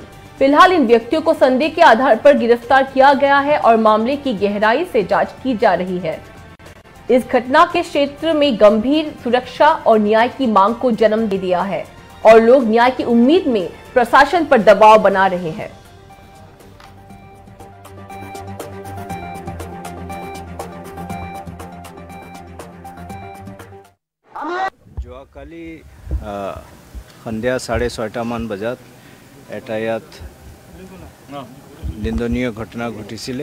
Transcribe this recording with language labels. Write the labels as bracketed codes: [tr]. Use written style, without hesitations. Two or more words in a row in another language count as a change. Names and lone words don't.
[hi] फिलहाल इन व्यक्तियों को संदेह के आधार पर गिरफ्तार किया गया है और मामले की गहराई से जांच की जा रही है। इस घटना के क्षेत्र में गंभीर सुरक्षा और न्याय की मांग को जन्म दे दिया है और लोग न्याय की उम्मीद में प्रशासन पर दबाव बना रहे हैं। [as] যোৱাকালি সন্ধিয়া 6:30 মান বজাত এটা ইয়াত নিন্দনীয় ঘটনা ঘটিছিলে।